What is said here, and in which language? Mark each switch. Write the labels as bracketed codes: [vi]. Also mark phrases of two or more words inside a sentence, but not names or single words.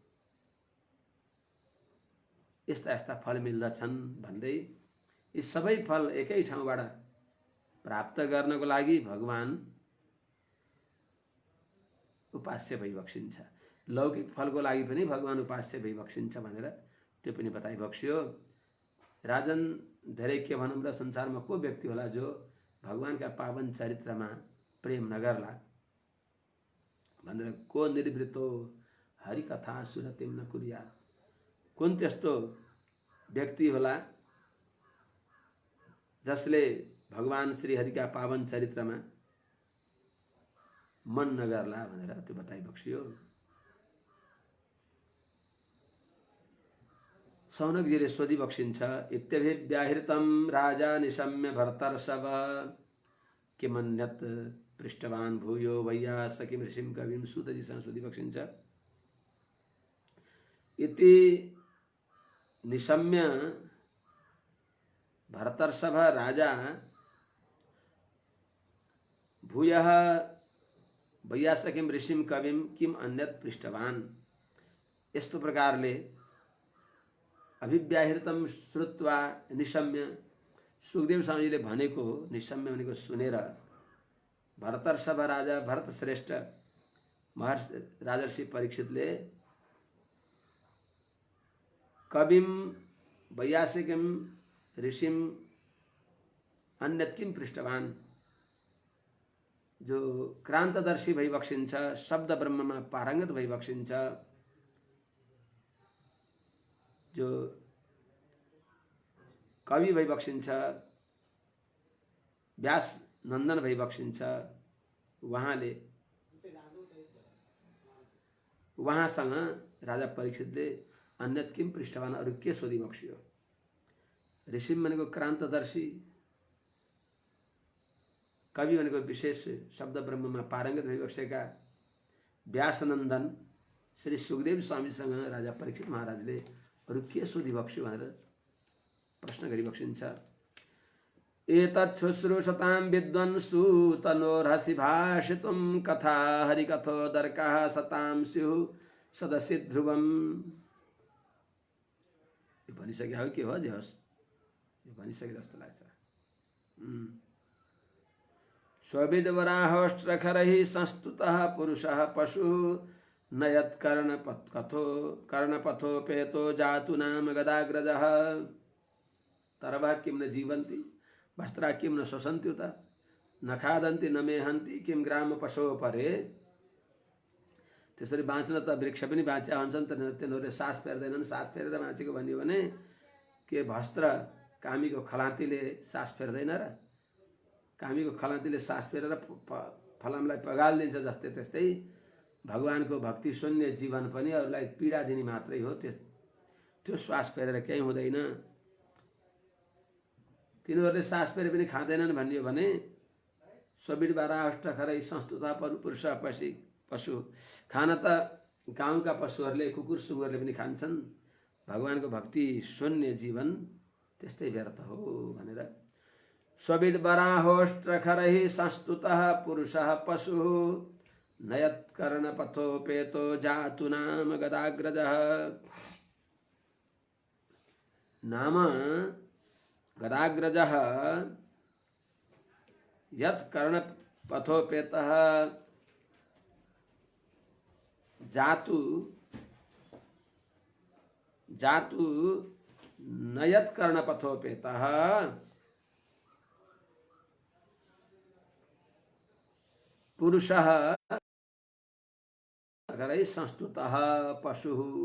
[ne] यस्ता फल मिल्दछन् भन्दै यी सबै फल एकै ठाउँबाट प्राप्त गर्नको लागि भगवान उपास्य भइबक्सिन्छ। लौकिक फलको लागि पनि भगवान उपास्य भइबक्सिन्छ भनेर त्यो पनि बताइबक्स्यो। राजन, धेरै के भनौँ र, संसारमा को व्यक्ति होला जो भगवानका पावन चरित्रमा प्रेम नगर्ला भनेर, [sa] को निर्वृत्तो हरिकथा सुरतिम न कुर्यात्, [ne] कुन त्यस्तो व्यक्ति होला जसले भगवान श्रीहरिका पावन चरित्रमा मन नगर्ला भनेर त्यो बताइबक्स्यो। सौनकजीले सोधिबक्सिन्छ, [sa] इत्यभिव्याहृतं राजा निशम्य भर्तर्षभ किमन्यत् पृष्ठवान् भूयो वैयासकिं ऋषिं कविं। [ne] सूतजीसँग सोधिबक्सिन्छ, [sa] इति निशम्य भर्तर्षभ राजा भूयः वैयासकिं ऋषिं कविं किम अन्यत् पृष्ठवान्। [ne] यस्तो प्रकारले [sa] अभिव्याहृतम श्रुत्वा निशम्य, [ne] सुखदेव स्वामीले भनेको निशम्य भनेको सुनेर भरतर्षभ राजा भरत श्रेष्ठ महर्षि राजर्षि परीक्षितले [sa] कविम वैयासिकम ऋषिम अन्यत् किम पृष्ठवान, [ne] जो क्रान्तदर्शी भइबक्सिन्छ, शब्द ब्रह्ममा पारङ्गत भइबक्सिन्छ, जो कवि भइबक्सिन्छ, व्यास नन्दन भइबक्सिन्छ, उहाँसँग राजा परीक्षितले [sa] अन्यत् किम पृष्ठवान, [ne] अरू के सोधिबक्स्यो। ऋषि भनेको क्रान्तदर्शी, कवि भनेको विशेष शब्द ब्रह्ममा पारङ्गत भइबक्सेका व्यासनन्दन श्री सुखदेव स्वामीसँग राजा परीक्षित महाराजले अरू के सोधिबक्स्यो भनेर प्रश्न गरिबक्सिन्छ। [sa] एतत् शुश्रूषतां विद्वन्सु तनोर्हसि भाषितुं कथा हरिकथोदर्काः सतां स्युः सदसि ध्रुवम्। [ne] यो भनिसके हो के हो, जे होस् यो भनिसके जस्तो लाग्छ। [sa] स्वविद्वराहोष्ट्रखरैः संस्तुतः पुरुषः पशुः नयत् कर्णपथोपेतो जातु नाम गदाग्रजः। तरवः किं न जीवन्ति वस्त्रा किं न शोषन्त्युत न खादन्ति न मेहन्ति किं ग्राम पशो परे। [ne] त्यसरी बाँच्न त वृक्ष पनि बाँच्या हुन्छन्, तिनीहरूले सास फेर्दैनन्। सास फेरेर बाँचेको भन्यो भने के वस्त्र कामीको खलाँतीले सास फेर्दैन र? कामीको खलाँतीले सास फेरेर फलामलाई पगालिदिन्छ जस्तै त्यस्तै भगवानको भक्ति शून्य जीवन पनि अरूलाई पीडा दिने मात्रै हो। त्यो श्वास फेरेर केही हुँदैन। तिनीहरूले सास फेरे पनि खाँदैनन् भन्यो भने [sa] स्वविद्वराहोष्ट्रखरै संस्तुता पुरुष पशु, [ne] खान त गाउँका पशुहरूले कुकुर सुँगुरले पनि खान्छन्। भगवानको भक्ति शून्य जीवन त्यस्तै व्यर्थ हो भनेर [sa] स्वविद्वराहोष्ट्रखरैः संस्तुतः पुरुषः पशुः नयत् कर्णपथोपेतो जातु नाम गदाग्रजः। नाम गदाग्रजः यत् कर्णपथोपेतः जातु जातु नयत कर्णपथोपेतः पुरुषः अगरैः संस्तुतः पशु।